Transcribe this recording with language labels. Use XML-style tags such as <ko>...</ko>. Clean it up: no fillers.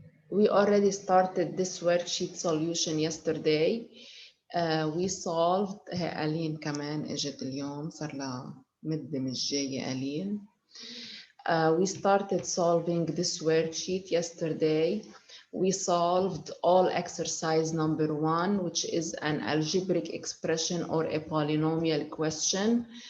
<en>We already started this worksheet solution yesterday. We solved</en> <ar>ألين كمان اجت اليوم صار لها مدة مش جاية ألين.</ar> <en>We started solving this worksheet yesterday. We solved all exercise number 1, which is an algebraic expression or a polynomial question.</en>